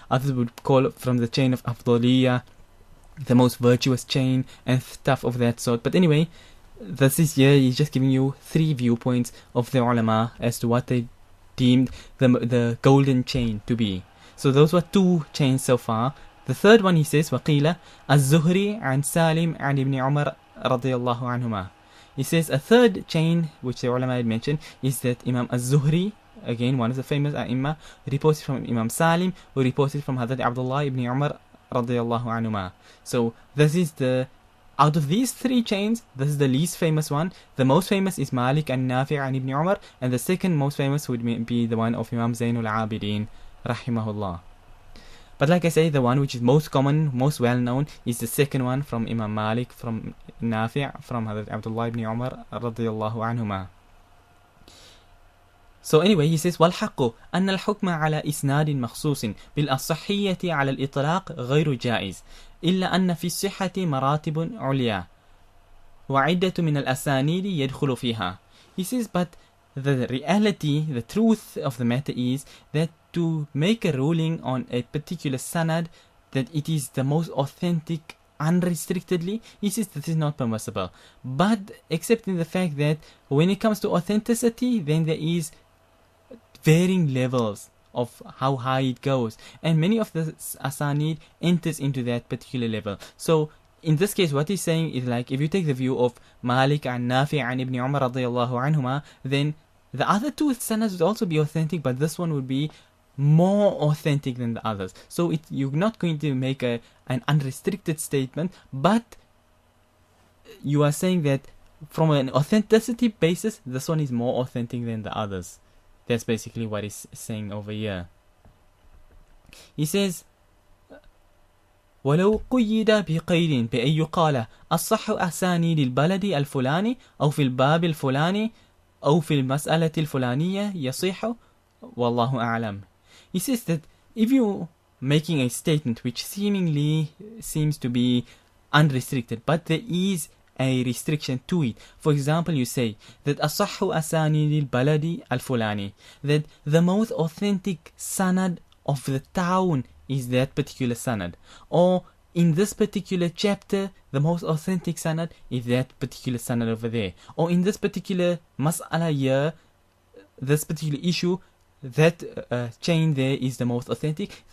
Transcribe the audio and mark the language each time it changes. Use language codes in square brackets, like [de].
[en] Others would call it from the chain of Afdaliyah, the most virtuous chain, and stuff of that sort. But anyway, this is here, he's just giving you 3 viewpoints of the ulama as to what they deemed the golden chain to be. So those were 2 chains so far. The third one, he says, [ar] وَقِيلَ الزُّهْرِي عن سالم عن ابن عمر رضي الله عنهما. [en] He says a third chain which the ulama had mentioned is that Imam az-Zuhri, again one of the famous Imam, reports from Imam Salim, who reported from Hazrat Abdullah ibn Umar radiyallahu anhuma. So this is out of these 3 chains, this is the least famous one. The most famous is Malik and Nafi' and Ibn Umar, and the second most famous would be the one of Imam Zainul Abidin rahimahullah. But like I say, the one which is most common, most well known, is the second one from Imam Malik, from Nafi', from Hazrat Abdullah ibn Umar radiyallahu anhuma. So anyway, he says, [ar] وَالْحَقُّ أَنَّ الْحُكْمَ عَلَى إِسْنَادٍ مَخْصُوصٍ بِالْأَصَحِّيَّةِ عَلَى الْإِطْلَاقِ غَيْرُ جَائِزٍ. إلا أن في الصحة مراتب عليا وعدة من الأسانيد يدخل فيها. [en] He says, but the reality, the truth of the matter is that to make a ruling on a particular sanad that it is the most authentic unrestrictedly, he says this is not permissible. But except in the fact that when it comes to authenticity, then there is varying levels of how high it goes, and many of the asanid enters into that particular level. So in this case, what he's saying is, like, if you take the view of Malik and Nafi and Ibn Umar radiyallahu anhuma, then the other two sanads would also be authentic, but this one would be more authentic than the others. So you're not going to make an unrestricted statement, but you are saying that from an authenticity basis, this one is more authentic than the others. That's basically what he's saying over here. He says, [ar] ولو قيد بقيد بأن يقال الصح أسانيد البلد الفلاني أو في الباب الفلاني أو في المسألة الفلانية يصح والله أعلم. [en] He says that if you're making a statement which seemingly seems to be unrestricted, but there is a restriction to it. For example, you say that [ar] أصح أسانيد البلد الفلاني, [en] that the most authentic sanad of the town is that particular sanad, or in this particular chapter the most authentic sanad is that particular sanad over there, or in this particular mas'ala here, this particular issue, that chain there is the most authentic.